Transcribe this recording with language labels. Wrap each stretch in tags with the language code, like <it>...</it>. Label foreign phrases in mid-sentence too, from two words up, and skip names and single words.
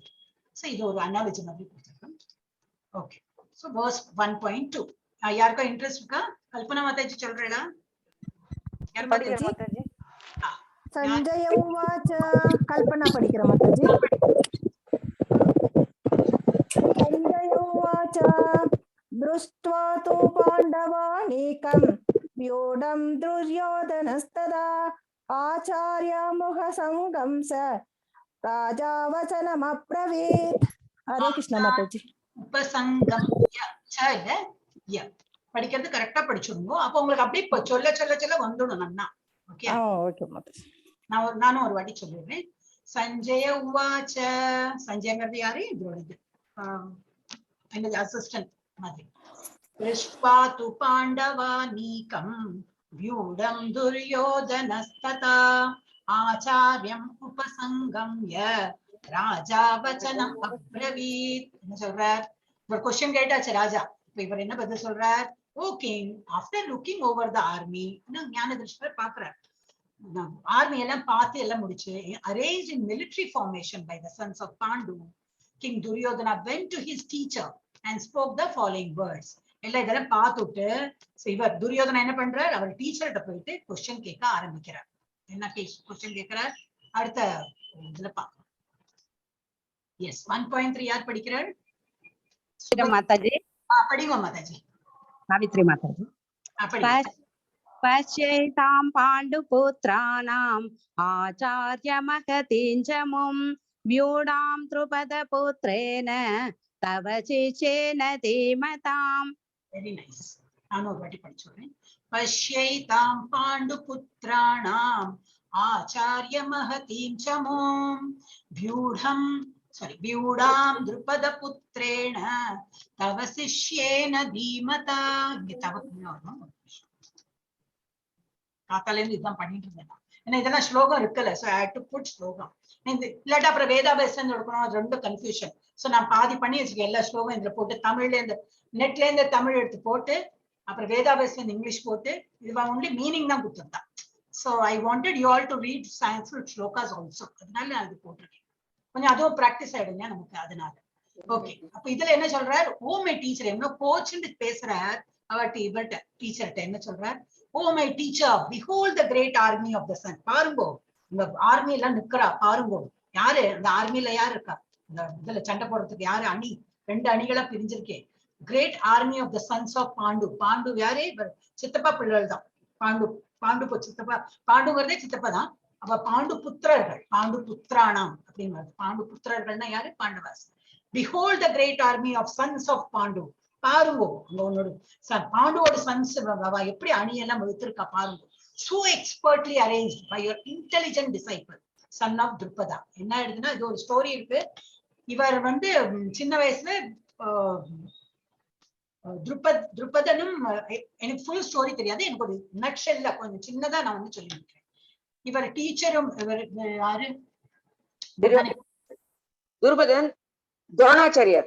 <ta>ஸோ இது ஒரு அனாலஜி மாதிரி கொடுத்துருக்கோம்.</ta> <en>Okay, so verse</en> <ta>1.2 யாருக்கா இன்ட்ரெஸ்ட் இருக்கா? கல்பனா மாதாஜி சொல்றேடா.</ta> <sa>सञ्जय उवाच.</sa> <ta>கல்பனா படிக்கிற மாதாஜி.</ta> <sa>சஞ்சய உவாச்ச दृष्ट्वा तु पाण्डवानीकं व्यूढं दुर्योधनस्तदा आचार्यमुखसङ्गं स राजा वचनमब्रवीत्.</sa> <hi>हरे कृष्ण माताजी.</hi> <ta>उपसंगम இல்ல ய படிக்கிறது கரெக்டா படிச்சுடுங்க. அப்ப உங்களுக்கு அப்படியே சொல்ல சொல்ல சொல்ல வந்துடும் நன்னா. ஓகே ஓகே மாதாஜி. நானும் ஒரு வாட்டி சொல்லிடுறேன்.</ta> <sa>सञ्जय उवाच.</sa> <ta>சஞ்சயங்கிறது யாரு? இதோட என்னது அசிஸ்டன்ட் மாதிரி.</ta> <sa>दृष्ट्वा तु पाण्डवानीकं व्यूढं दुर्योधनस्तदा आचार्यम् उपसङ्गम्य राजा वचनम् अब्रवीत्.</sa> <ta>என்ன சொல்றார்? ஒரு கொஸ்டின் கேட்டாச்சு ராஜா. இப்ப இவர் என்ன பதில் சொல்றார்?</ta> <en>O king, after looking over the army,</en> <ta>ஞான திருஷ்டர் பாக்குறார், ஆர்மி எல்லாம் பார்த்து எல்லாம் முடிச்சு,</ta> <en>arranged in military formation by the sons of Pandu, king Duryodhana went to his teacher and spoke the following words.</en> <ta>எல்லாம் இதெல்லாம் பார்த்துட்டு இவர் துரியோதனா என்ன பண்றார்? அவர் டீச்சர்கிட்ட போயிட்டு கொஸ்டின் கேட்க ஆரம்பிக்கிறார். என்ன கொஸ்டின் கேட்கிறார்? அடுத்த இதுல பார்க்கலாம். எஸ் 1.3 யார் படிக்கிறார்? माताजी. படிங்க மாதாஜி. सावित्री माताजी.</ta> <sa>पश्यैतां पाण्डुपुत्राणाम् आचार्यमहतीं च मुं व्यूढां द्रुपदपुत्रेण तव शिष्येन धीमताम्.</sa> <en>Very nice.</en> <ta>நானும் ஒரு வாட்டி படிச்சுடுறேன்.</ta> <sa>पश्यैतां पाण्डुपुत्राणाम् आचार्यमहतीं च मुं व्यूढां द्रुपदपुत्रेण तव शिष्येन धीमता.</sa> <ta>இங்க தவ காத்தால இருந்து இதுதான் பண்ணிட்டு இருந்தேன். ஏன்னா இதெல்லாம் ஸ்லோகம் இருக்குல்ல,</ta> <en>so I had to put slokam.</en> <ta>இல்லாட்டா அப்புறம் வேதாபேசன் எடுக்கணும், அது ரொம்ப கன்ஃபியூஷன். சோ நான் பாதி பண்ணி வச்சுக்கேன். எல்லா ஸ்லோகம் இதுல போட்டு தமிழ்ல இருந்து நெட்ல இருந்து தமிழ் எடுத்து போட்டு அப்புறம் வேதாபேசன் இங்கிலீஷ் போட்டு இது</ta> <en>only meaning</en> <ta>தான் கொடுத்துருந்தான்.</ta> <en>so I wanted you all to read Sanskrit slokas also.</en> <ta>அதனால நான் அது போட்டிருக்கேன். கொஞ்சம் அதுவும் பிராக்டிஸ் ஆயிடுங்க நமக்கு அதனால. ஓகே, அப்ப இதுல என்ன சொல்றார்?</ta> <en>O my teacher,</en> <ta>என்ன கோச்சுன்னு பேசுறார். அவர் இவர்கிட்ட டீச்சர்கிட்ட என்ன சொல்றார்?</ta> <en>O my teacher, behold the great army of the sun.</en> <ta>பாருங்கோ, இந்த ஆர்மி எல்லாம் நிக்கிறா பாருங்கோ. யாரு அந்த ஆர்மில யாரு இருக்கா? இந்த இதுல சண்டை போடுறதுக்கு யாரு அணி? 2 அணிகளா பிரிஞ்சிருக்கேன்.</ta> <en>great army of the sons of Pandu.</en> <ta>பாண்டு யாரே? சித்தப்பா பிள்ளைகள் தான் பாண்டு. பாண்டு சித்தப்பா, பாண்டுங்கிறதே சித்தப்பா தான். அப்ப பாண்டு புத்திரர்கள், பாண்டு புத்திரானாம் அப்படின்னு. பாண்டு புத்திரர்கள்னா யாரு? பாண்டவாஸ்.</ta> <en>behold the great army of sons of பாண்டு.</en> <ta>பாருங்க உன்னோட பாண்டுவோட சன்ஸ் எப்படி அணியெல்லாம் வகுத்திருக்கா பாருங்க.</ta> <en>so expertly arranged by your intelligent disciple son of Drupada.</en> <ta>என்ன ஆயிடுதுன்னா, இது ஒரு ஸ்டோரி இருக்கு. இவர் சின்ன வயசுல துருபதனும், எனக்கு</ta> <en>full story</en> <ta>தெரியாது, எனக்கு ஒரு நட்ஷெல்ல கொஞ்சம் சின்னதா நான் சொல்லியிருக்கேன். இவர் டீச்சரும், இவர் யாரு? துருபதன் துரோணாச்சாரியர்.</ta>